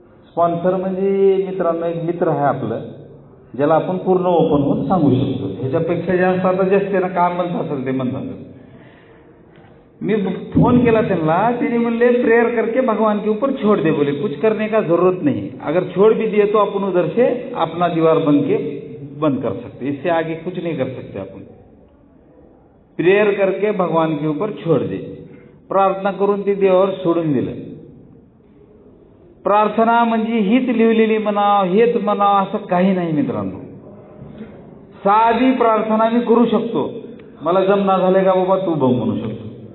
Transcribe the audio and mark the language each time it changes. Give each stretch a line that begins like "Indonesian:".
Marathi: Sponsor म्हणजे मित्रांनो एक मित्र आहे आपलं, ज्याला आपण पूर्ण ओपन होऊन सांगू शकतो. ह्याच्यापेक्षा जास्त आता जास्त त्यांना काय म्हणत असेल ते म्हणतात. मी फोन केला त्यांना, त्यांनी म्हणले
Hindi: प्रेयर करके भगवान के ऊपर छोड़ दे, बोले कुछ करने का जरूरत नहीं, अगर छोड़ भी दिए तो अपन उधर से अपना दीवार बंद कर सकते, इससे आगे कुछ नहीं कर सकते आपण. प्रेयर करके भगवान के ऊपर छोड़ दे.
Marathi: प्रार्थना करून ते देवावर सोडून दिलं. प्रार्थना म्हणजे हीच लिहिलेली म्हणावं हेच म्हणावं असं काही नाही मित्रांनो. साधी प्रार्थना मी करू शकतो. मला जमना झाले का बाबा तू बघ म्हणू शकतो.